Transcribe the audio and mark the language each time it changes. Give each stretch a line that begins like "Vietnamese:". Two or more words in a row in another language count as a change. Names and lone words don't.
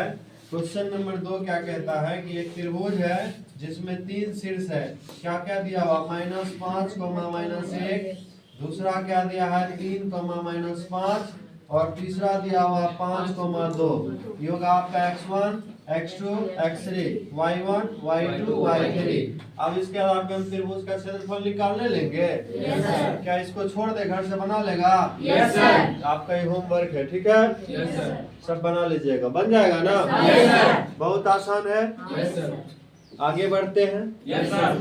English: question number
Hindi: 2 क्या कहता है कि एक त्रिभुज है जिसमें 3 शीर्ष है। क्या क्या दिया हुआ? -5, -1। दूसरा क्या दिया है? 3, -5। और तीसरा दिया हुआ 5, 2। ये होगा आपका x1, x2, x3, y1, y2, y3। अब इसके आधार पे हम त्रिभुज का क्षेत्रफल निकालने लेंगे।
English: yes sir.
Hindi: क्या इसको छोड़ दे, घर से बना लेगा?
English: yes sir.
Hindi: आपका ये होमवर्क है, ठीक है?
English: yes sir.
Hindi: सब बना लीजिएगा, बन जाएगा ना?
English: yes sir.
Hindi: बहुत आसान है।
English: yes sir.
Hindi: आगे बढ़ते हैं।
English: yes sir.